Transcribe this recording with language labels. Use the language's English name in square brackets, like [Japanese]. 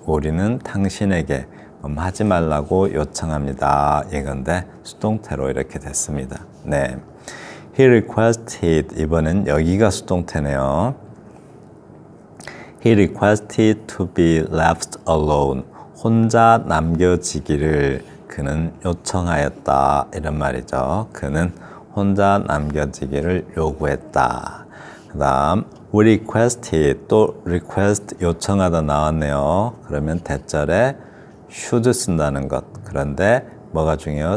[Korean] 우리는 당신에게 하지 말라고 요청합니다. 이건데 수동태로 이렇게 됐습니다. 네. [English] He requested [Korean] 이번엔 여기가 수동태네요. [English] He requested to be left alone. [Korean] 혼자 남겨지기를 그는 요청하였다. 이런 말이죠. 그는 혼자 남겨지기를 요구했다. 그 다음 [English] we requested [Korean] 또 request 요청하다 나왔네요. 그러면 대절에 should 쓴다는 것. 그런데 뭐가 중요해요?